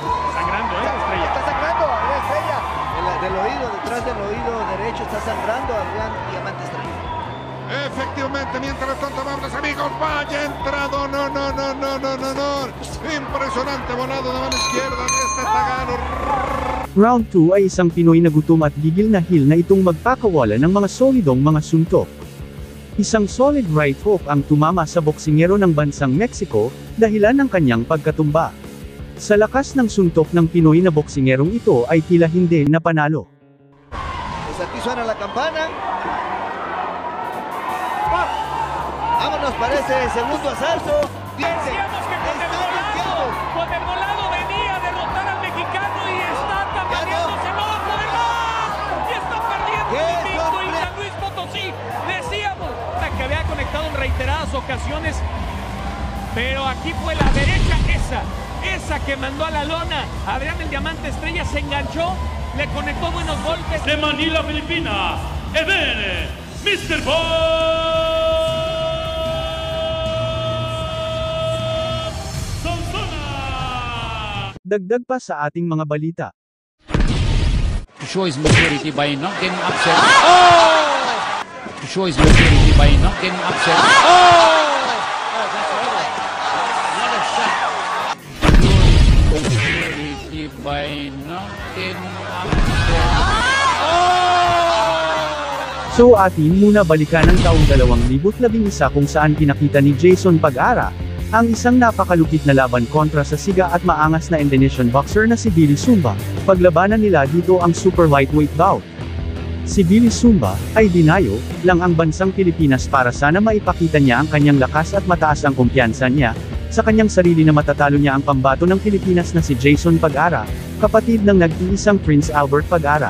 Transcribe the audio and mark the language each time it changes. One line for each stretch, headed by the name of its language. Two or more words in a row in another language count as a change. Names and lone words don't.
Spanish: Sangrando, Estrella. Está sangrando, Adrián Estrella. Del oído, detrás del oído derecho está sangrando Adrián Diamante Estrella. Efectivamente, mientras tanto, amables amigos, vaya entrado, no. Impresionante volado de mano izquierda de este tagano.
Filipino: Round 2 ay isang Pinoy na gutom at gigil na heel na itong magpakawala ng mga solidong mga suntok. Isang
English: solid right hook
Filipino: ang tumama sa boksingero ng bansang Mexico, dahilan ng kanyang pagkatumba. Sa lakas ng suntok ng Pinoy na boksingerong ito ay tila hindi napanalo.
Spanish: Pues aquí suena la campana. Vámonos para ese segundo asalto. Decíamos que con el volado venía a derrotar al mexicano y está tambaleándose, no va a poder más. Y está perdiendo el invicto y San Luis Potosí. Decíamos que había conectado en reiteradas ocasiones, pero aquí fue la derecha esa que mandó a la lona. Adrián el Diamante Estrella se enganchó le conectó buenos golpes. De Manila, Filipinas, Eden, Mr. Bob Sansona!
Filipino: Dagdag pa sa ating mga balita.
English: To show his maturity by not getting upset. Oh! To show his maturity by not getting upset. Oh! Oh, that's right. What a shot. Maturity by not getting upset.
Filipino: So atin muna balikan ang taong 2011 kung saan pinakita ni Jason Pag-ara ang isang napakalupit na laban kontra sa siga at maangas na Indonesian boxer na si Billy Sumba. Paglabanan nila dito ang
English: super lightweight bout.
Filipino: Si Billy Sumba ay dinayo lang ang bansang Pilipinas para sana maipakita niya ang kanyang lakas at mataas ang kumpiyansa niya sa kanyang sarili na matatalo niya ang pambato ng Pilipinas na si Jason Pag-ara, kapatid ng nag-iisang Prince Albert Pag-ara.